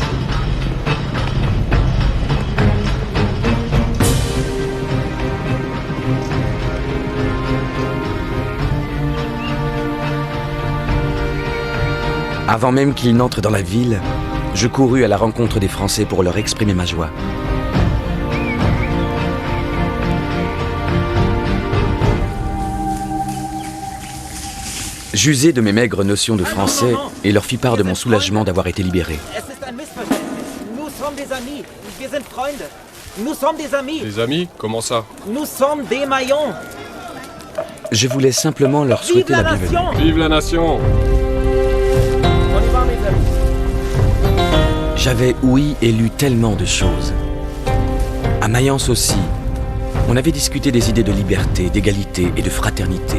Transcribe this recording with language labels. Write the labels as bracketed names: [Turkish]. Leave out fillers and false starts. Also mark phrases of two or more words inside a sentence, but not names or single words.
[French] Avant même qu'ils n'entrent dans la ville, je courus à la rencontre des Français pour leur exprimer ma joie. J'usai de mes maigres notions de français et leur fis part de mon soulagement d'avoir été libéré. Nous sommes des amis. [German] Wir sind Freunde. [French] Nous sommes des amis. Des amis? Comment ça? Nous sommes des maillons. Je voulais simplement leur souhaiter la bienvenue. Vive la nation! On y va, mes amis. J'avais ouï et lu tellement de choses. À Mayence aussi, on avait discuté des idées de liberté, d'égalité et de fraternité.